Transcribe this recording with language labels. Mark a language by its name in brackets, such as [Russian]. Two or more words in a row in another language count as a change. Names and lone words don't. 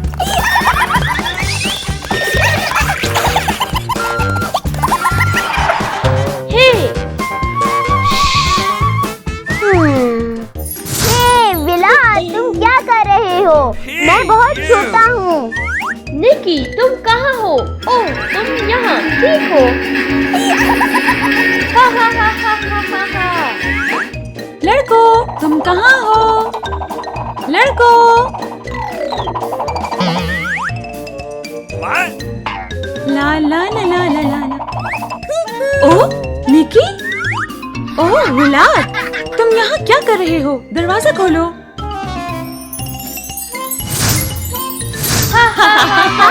[Hindi] हे, हे बिला, तुम क्या कर रहे हो? मैं बहुत छोटा हूँ। निकी, तुम कहाँ हो? ओह, तुम यहाँ, ठीक हो? हा हा हा हा हा हा हा। लड़कों, तुम कहाँ हो? लड़कों, ला ला ला ला ला ला ला। ओह, निकी? ओह, विलाट, तुम यहाँ क्या कर रहे हो? दरवाजा खोलो। हा हा हा